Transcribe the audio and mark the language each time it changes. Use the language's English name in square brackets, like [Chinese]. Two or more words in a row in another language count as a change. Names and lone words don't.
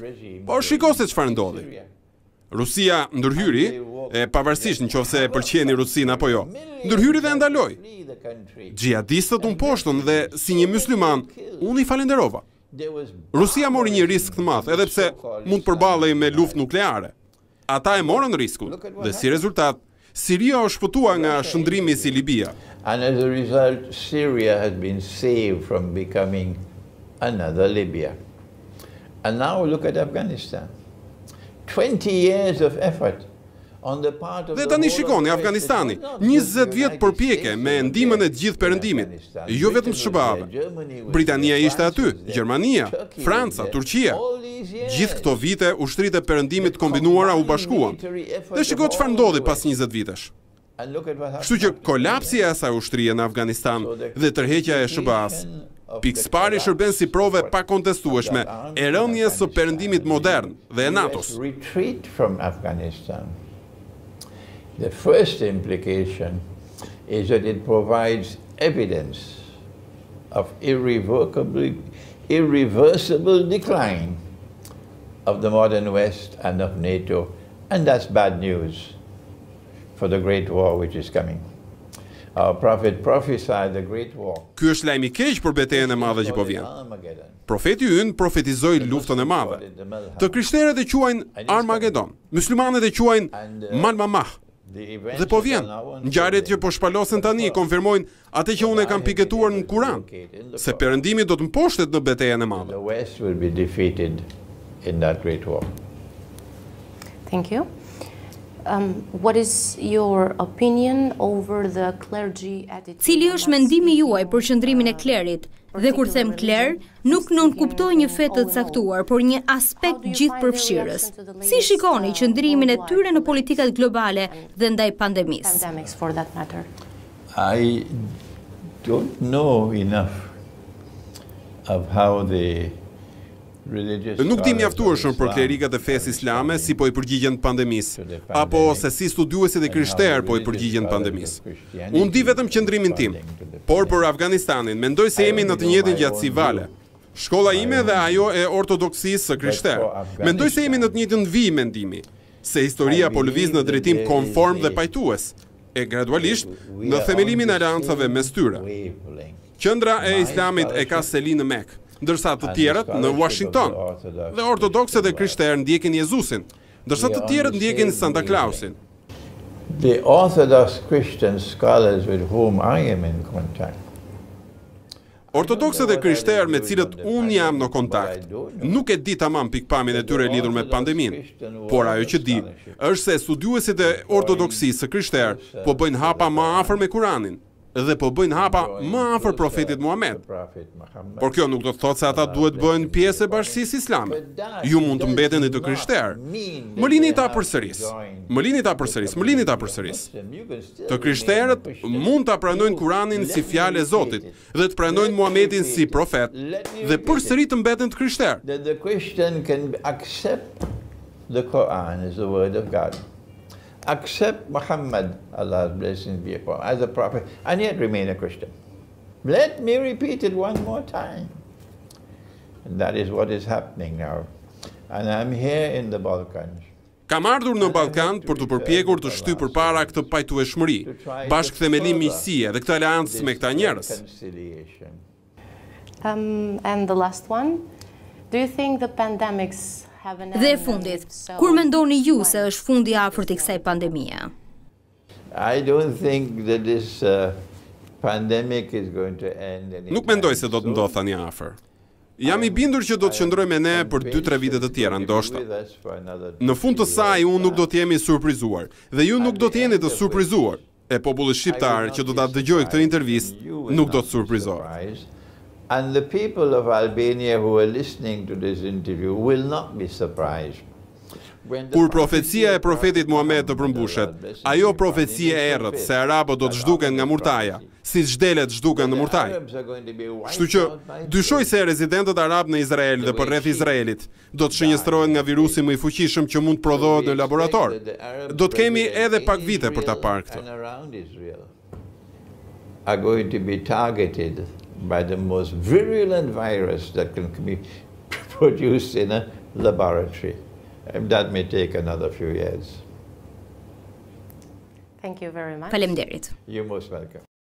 [Albanian] Por shiko se çfarë ndodhi. Rusia ndërhyri, pavarësisht nëse e pëlqeni Rusinë apo jo, ndërhyri dhe ndaloi. Xhihadistët u mposhtën dhe si një mysliman, unë i falenderova. Rusia mori një risk të madh, edhe pse mund të përballej me luftë nukleare. Ata e morën riskun dhe si rezultat, Siria u shpëtua nga shndrimi si Libia. [English] And as a result, Syria has been saved from becoming another Libya. And now look at Afghanistan. 20 years of effort on the part of [Albanian] Dhe tani shikoni Afganistani, 20 vjet përpjekje me ndihmën e të gjithë perëndimit, jo vetëm SBA-ve. Britania ishte aty, Gjermania, Franca, Turqia. Gjithë këto vite ushtritë e perëndimit kombinuara u bashkuan. Dhe shiko çfarë ndodhi pas 20 vitesh. Kështu që kolapsi e asaj ushtrie në Afganistan dhe tërheqja e SBA-s, pikëspari shërben si prove pa kontestueshme e rënjes së perëndimit modern dhe e NATO-s. [English] The first implication is that it provides evidence of irreversible decline of the modern West and of NATO, and that's bad news for the Great War which is coming. Our prophet prophesied the Great War. [Albanian] Ky është lajm I keq për betejën e madhe që po vjen. Profeti ynë profetizoi luftën e madhe. Të krishterët e quajnë Armagedon, myslimanët e quajnë Malmamah. Dhe po vjen. Ngjarjet që po shpalosen tani konfirmojnë atë që unë e kam piketuar në Kur'an, se perëndimi do të mposhtet në betejën e madhe. [English] The West will be defeated in that great war. Thank you. What is your opinion over the clergy attitude? [Albanian] Cili është mendimi juaj për qëndrimin e klerit? Dhe kur them kler, nuk nënkuptoj një fe të caktuar, por një aspekt gjithëpërfshirës. Si shikoni qëndrimin e tyre në politikat globale dhe ndaj pandemisë? [English] I don't know enough of how the [Albanian] Nuk di mjaftueshëm për klerikat e fesë islame si po I përgjigjen pandemisë, apo se si studiuesit e krishterë po I përgjigjen pandemisë. Unë di vetëm qëndrimin tim, por për Afganistanin mendoj se jemi në të njëjtën gjatësi vale. Shkolla ime dhe ajo e ortodoksisë së krishterë. Mendoj se jemi në të njëjtën vijë mendimi, se historia po lëviz në drejtim konform dhe pajtues, e gradualisht në themelimin e aleancave mes tyre. Qendra e Islamit e ka seli në Mekë, ndërsa të tjerët në Washington, dhe ortodoksët e krishterë ndjekin Jezusin, ndërsa të tjerët ndjekin Santa Clausin. [English] The Orthodox Christian scholars with whom I am in contact. [Albanian] Ortodoksët e krishterë me cilët unë jam në kontakt, nuk e di tamam pikpamjen e tyre lidhur me pandeminë, por ajo që di është se studiuesit e ortodoksisë së krishterë po bëjnë hapa më afër me Kuranin dhe po bëjnë hapa më afër profetit Muhammed. Por kjo nuk do të thotë se ata duhet bëjnë pjesë e bashkisë islame. Ju mund të mbeteni të krishterë. Më lini ta përsëris. Më lini ta përsëris. Më lini ta përsëris. Të krishterët mund ta pranojnë Kuranin si fjalë e Zotit dhe të pranojnë Muhammedin si profet dhe përsëri të mbeten të krishterë. [English] That the Christian can accept the Quran is the word of God. Accept Muhammad, Allah's blessings be upon him, as a prophet, and yet remain a Christian. Let me repeat it one more time. And that is what is happening now. And I'm here in the Balkans. [Albanian] Kam ardhur në Ballkan për të përpjekur të shtyr përpara këtë pajtueshmëri, bashkëthemelim miqësie dhe këtë aleancë me këta njerëz. [English] And the last one, do you think the pandemics have an end? [Albanian] Dhe fundit, kur mendoni ju se është fundi I afërt I kësaj pandemie? [English] I don't think that this pandemic is going to end. [Albanian] Nuk mendoj se do të ndodhë tani afër. Jam I bindur që do të qëndrojmë me ne për 2-3 vite të tjera, ndoshta. Në fund të saj, unë nuk do të jemi surprizuar, dhe ju nuk do të jeni të surprizuar. E populli shqiptar që do ta dëgjojë këtë intervistë nuk do të surprizohet. [English] And the people of Albania who are listening to this interview will not be surprised. [Albanian] Kur profecia e profetit Muhammed të përmbushet, ajo profecia e errët se arabët do të zhduken nga murtaja, si zhdelet zhduken në murtaj. Kështu që, dyshoj se rezidentët arabë në Izrael dhe përreth Izraelit do të shënjestrohen nga virusi më I fuqishëm që mund të prodhohet në laborator. Do të kemi edhe pak vite për ta parë këtë. [English] Are going to be targeted by the most virulent virus that can be produced in a laboratory. And that may take another few years. Thank you very much. [Albanian] Faleminderit. [English] You're most welcome.